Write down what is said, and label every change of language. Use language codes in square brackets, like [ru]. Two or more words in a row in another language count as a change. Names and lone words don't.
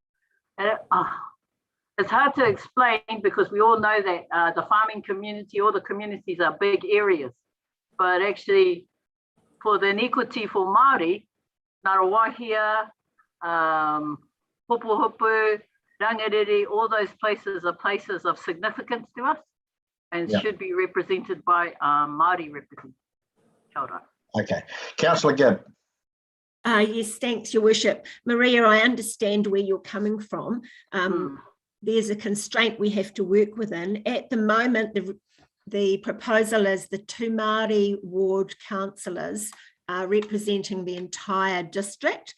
[en] It's hard to explain because we all know that the farming community, all the communities are big areas, but actually for the inequity for Māori, Ngarawahia, Hopuhopu, Rangiriri, all those places are places of significance to us and should be represented by Māori representatives. [mi] Kia ora. [en] Okay. Councillor Gibb. Yes, thanks, Your Worship. Maria, I understand where you're coming from. There's a constraint we have to work within. At the moment, the proposal is the 2 Māori ward councillors are representing the entire district.